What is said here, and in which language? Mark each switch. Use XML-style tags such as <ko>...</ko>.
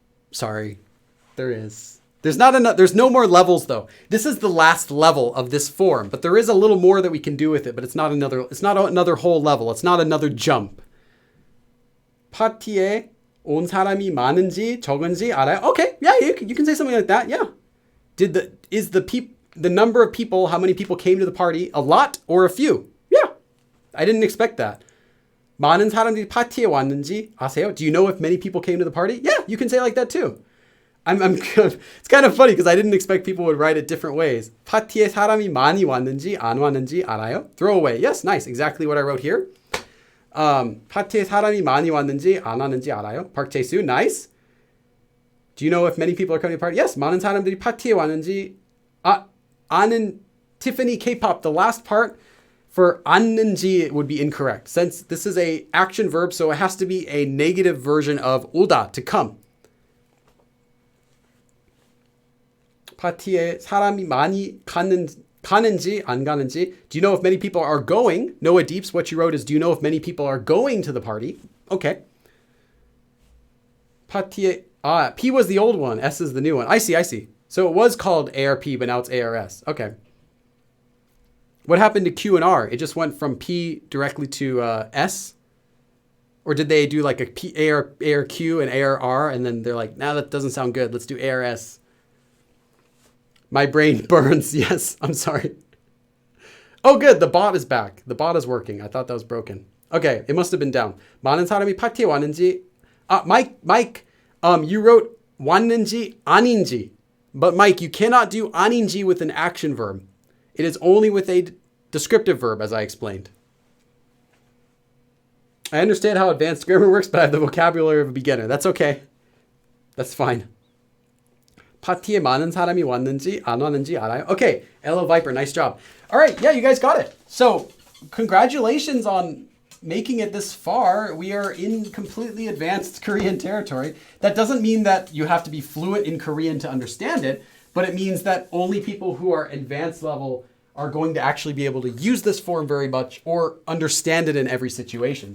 <en>Sorry. There is. There's not enough. There's no more levels though. This is the last level of this form, but there is a little more that we can do with it, but it's not another whole level. It's not another jump.</en> <ko>파티에 온 사람이 많은지 적은지 알아요?</ko> <en>Okay. Yeah, you can say something like that. Yeah. Is the number of people, how many people came to the party, a lot or a few? Yeah. I didn't expect that.</en> <ko>많은 사람들이 파티에 왔는지 아세요?</ko> <en>Do you know if many people came to the party? Yeah, you can say like that too. It's kind of funny because I didn't expect people would write it different ways.</en> <ko>파티에 사람이 많이 왔는지 안 왔는지 알아요?</ko> <en>Throw away. Yes, nice. Exactly what I wrote here.</en> <ko>파티에 사람이 많이 왔는지 안 왔는지 알아요?</ko> <en>Park Jae-soo, nice. Do you know if many people are coming to the party?</en> <ko>Yes, 많은 사람들이 파티에 왔는지 아는 Tiffany K-pop.</ko> <en>The last part for 왔는지 would be incorrect since this is a action verb, so it has to be a negative version of 오다, to come.</en> <ko>파티에 사람이 많이 가는지 안 가는지.</ko> <en>Do you know if many people are going? Noah Deeps, what you wrote is, do you know if many people are going to the party? Okay. 파티에, P was the old one. S is the new one. I see. So it was called ARP, but now it's ARS. Okay. What happened to Q and R? It just went from P directly to S? Or did they do like a ARQ and ARR and then they're like, nah, that doesn't sound good. Let's do ARS. My brain burns. Yes, I'm sorry. Oh, good. The bot is back. The bot is working. I thought that was broken. Okay, it must have been down.</en> <ko>많은 사람이 파티에 왔는지.</ko> <en>Mike, you wrote</en> <ko>왔는지 아닌지.</ko> <en>But Mike, you cannot do 아닌지 with an action verb. It is only with a descriptive verb, as I explained. I understand how advanced grammar works, but I have the vocabulary of a beginner. That's okay. That's fine.</en> <ko>파티에 많은 사람이 왔는지 안 왔는지 알아요?</ko> <en>Okay, Ella Viper, nice job. All right, yeah, you guys got it. So, congratulations on making it this far. We are in completely advanced Korean territory. That doesn't mean that you have to be fluent in Korean to understand it, but it means that only people who are advanced level are going to actually be able to use this form very much or understand it in every situation.</en>